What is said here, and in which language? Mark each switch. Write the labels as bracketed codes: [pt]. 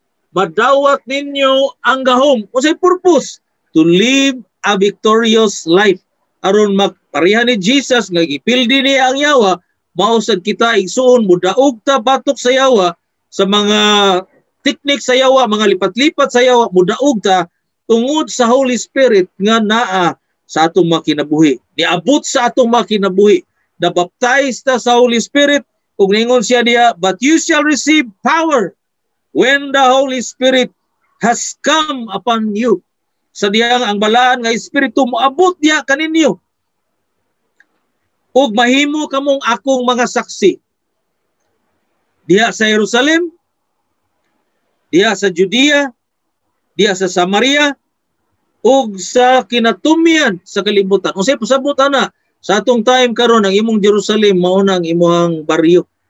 [ceb] Madawat ninyo ang gahom. Unsay purpose? [en] To live a victorious life. [ceb] Aron magpareha ni Jesus nga gipildi niya ang yawa, mausad kita igsuon mudaog ta batok sa yawa, sa mga teknik sa yawa, mga lipat-lipat sa yawa, mudaog ta tungod sa Holy Spirit nga naa sa atong makinabuhi. Niabot sa atong makinabuhi. Na-baptize ta sa Holy Spirit, kung ningon siya niya, [en] but you shall receive power when the Holy Spirit has come upon you. [ceb] Sa diyang ang balaan nga Espiritu moabot diya kaninyo. Ug mahimo kamong akong mga saksi. Diya sa Jerusalem, diya sa Judea, diya sa Samaria, ug sa kinatumian sa kalibutan. Unsay pasabot ana? Sa atong time karon ang imong Jerusalem mao na ang imong baryo.